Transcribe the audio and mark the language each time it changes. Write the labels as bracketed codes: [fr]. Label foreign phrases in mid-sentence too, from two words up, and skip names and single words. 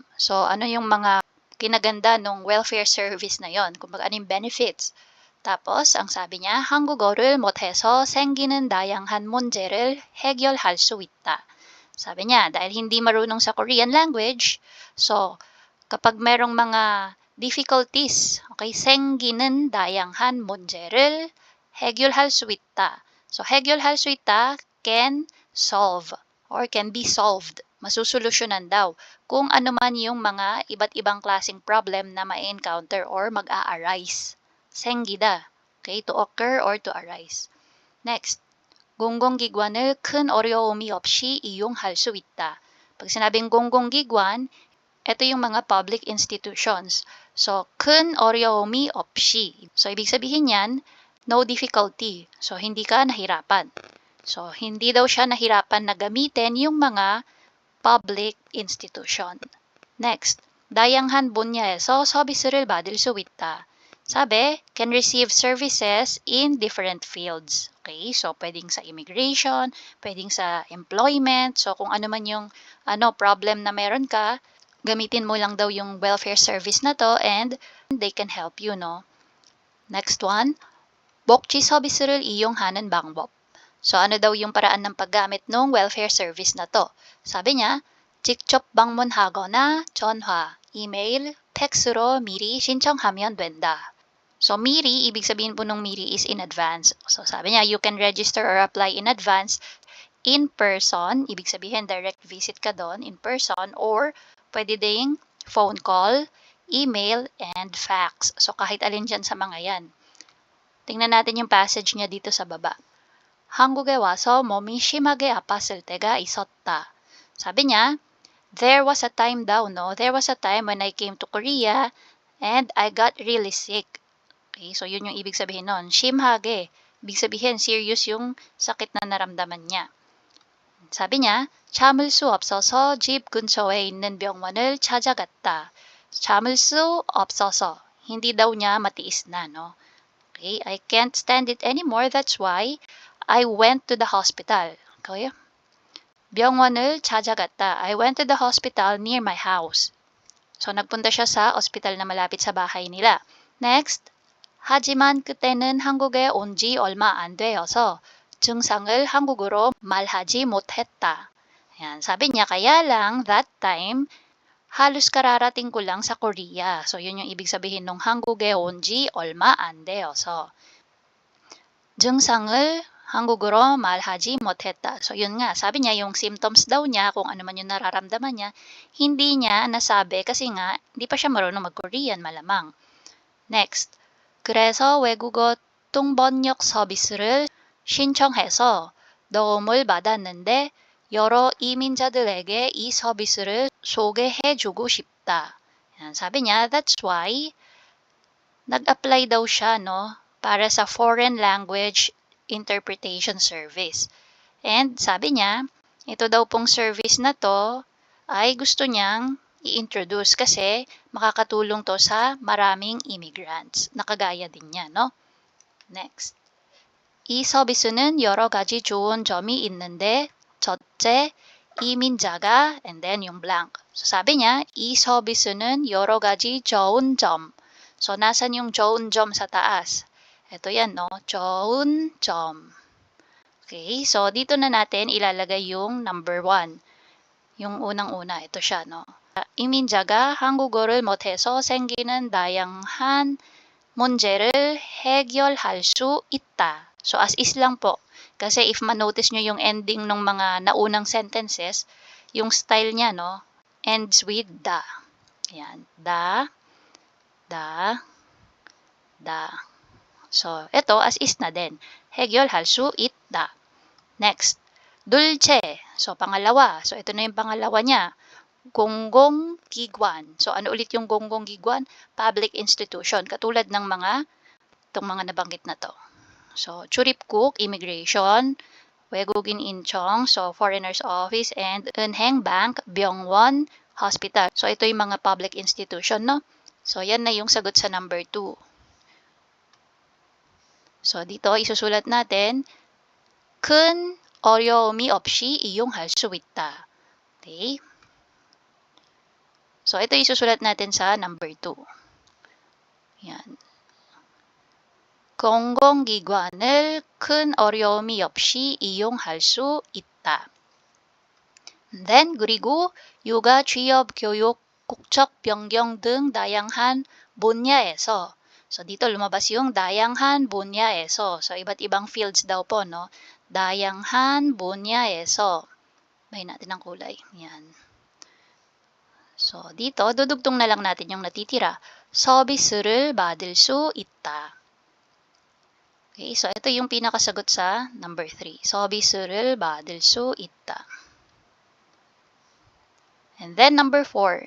[tl] So, ano yung mga kinaganda ng welfare service na yon? Kung ano yung benefits. tapos, ang sabi niya, [ko] 한국어를 못해서 생기는 다양한 문제를 해결할 수 있다. [tl] Sabi niya, dahil hindi marunong sa [en] Korean language, [tl] so, kapag merong mga difficulties, [ko] okay, 생기는 다양한 문제를 해결할 수 있다. [en] So, [ko] 해결할 수 있다 [en] can solve or can be solved. [tl] Masusolusyonan daw kung ano man yung mga iba't ibang klaseng problem na ma-encounter or mag-a-arise. [en] 생기다, okay, to occur or to arise. Next. [ko] 공공기관을 큰 어려움이 없이 이용할 수 있다. [tl] Pag sinabing 공공기관, ito yung mga [en] public institutions. [tl] So, [ko] 큰 어려움이 없이. [tl] So, ibig sabihin yan, [en] no difficulty. [tl] So, hindi ka nahirapan. So, hindi daw siya nahirapan na gamitin yung mga public institution. Next, [ko] 다양한 분야에서 서비스를 받을 수 있다. [tl] Sabi, [en] can receive services in different fields. [tl] Okay, so pwedeng sa immigration, pwedeng sa employment. So kung ano man yung problem na meron ka, gamitin mo lang daw yung [en] welfare service [tl] na to [en] and they can help you, [tl] no? [en] Next one, [ko] 복지 서비스를 이용하는 방법. [tl] So ano daw yung paraan ng paggamit ng [en] welfare service [tl] na to? Sabi niya, [ko] 직접 방문하거나 전화, email, 팩스로 미리 신청하면 된다. [tl] So, 미리, ibig sabihin po nung 미리 [en] is in advance. [tl] So, sabi niya, [en] you can register or apply in advance in person. [tl] Ibig sabihin, [en] direct visit [tl] ka doon [en] in person [tl] or pwede ding [en] phone call, email, and fax. [tl] So, kahit alin dyan sa mga yan. Tingnan natin yung passage niya dito sa baba. [ko] 한국에 와서 몸이 심하게 아팠을 때가 있었다. [tl] Sabi niya, [en] there was a time [tl] daw, no? [en] There was a time when I came to Korea and I got really sick. [tl] Okay, so yun yung ibig sabihin nun. 심하게, ibig sabihin serious yung sakit na naramdaman niya. Sabi niya, [ko] 참을 수 없어서 집 근처에 있는 병원을 찾아갔다. 참을 수 없어서, [tl] hindi daw niya matiis na, no? [en] Okay, I can't stand it anymore. That's why I went to the hospital. [ko] Okay? 병원을 찾아갔다. [en] I went to the hospital near my house. [tl] So, nagpunta siya sa ospital na malapit sa bahay nila. Next, [ko] 하지만 그때는 한국에 온 지 얼마 안 되어서 증상을 한국어로 말하지 못했다. [tl] Ayan, sabi niya, kaya lang, [en] that time, [tl] halos kararating ko lang sa Korea. So, yun yung ibig sabihin nung 한국에 온 지 얼마 안 되어서. [ko] 증상을 한국어로 말하지 못했다. [tl] So, yun nga. Sabi niya, yung symptoms daw niya, kung ano man yung nararamdaman niya, hindi niya nasabi kasi nga, hindi pa siya marunong mag-Korean, malamang. Next. [ko] 그래서 외국어 통번역 서비스를 신청해서 도움을 받았는데 여러 이민자들에게 이 서비스를 소개해주고 싶다. [tl] Yan, sabi niya, [en] that's why [tl] nag-apply daw siya, no, para sa [en] foreign language interpretation service. [tl] And sabi niya, ito daw pong service na to ay gusto niyang i-introduce kasi makakatulong to sa maraming immigrants. Nakagaya din niya, no? Next. [ko] 이 서비스는 여러 가지 좋은 점이 있는데 첫째, 이민자가 [en] and then [ko] yung blank. [tl] So sabi niya, [ko] 이 서비스는 여러 가지 좋은 점. [tl] So nasan yung [ko] 좋은 점 [tl] sa taas? Ito yan, no? [ko] 좋은 점. [tl] Okay, so dito na natin ilalagay yung number 1. Yung unang-una, ito siya, no? [ko] 이민자가 한국어를 못해서 생기는 다양한 문제를 해결할 수 있다. [tl] So, as is lang po. Kasi if ma-notice nyo yung ending ng mga naunang sentences, yung style niya, no, [en] ends with da. [tl] Ayan. Da. So, ito, as is na din. [ko] 해결할 수 있다. Next. 둘째. [tl] So, pangalawa. So, ito na yung pangalawa niya. 공공기관. So, ano ulit yung 공공기관? [en] Public institution. [tl] Katulad ng itong mga nabanggit na to. So, [ko] 출입국, immigration, 외국인 인청, [en] so foreigners office, and 은행, bank, 병원, hospital. [tl] So, ito yung mga [en] public institution, [tl] no? So, yan na yung sagot sa number 2. So, dito, isusulat natin, [ko] 큰 어려움이 없이 이용할 수 있다. [tl] Okay? So, ito isusulat natin sa number 2. Yan. [ko] 공공기관을 큰 어려움이 없이 이용할 수 있다. Then, 그리고 육아, 취업, 교육, 국적 변경 등 다양한 분야에서. [tl] So, dito lumabas yung 다양한 분야에서. So, iba't ibang fields daw po, no? [ko] 다양한 분야에서. [tl] Bahin natin ang kulay. Yan. So, dito, dudugtong na lang natin yung natitira. [ko] 서비스를 받을 수 있다. [tl] Okay, so ito yung pinakasagot sa number 3. [ko] 서비스를 받을 수 있다. [en] And then number 4.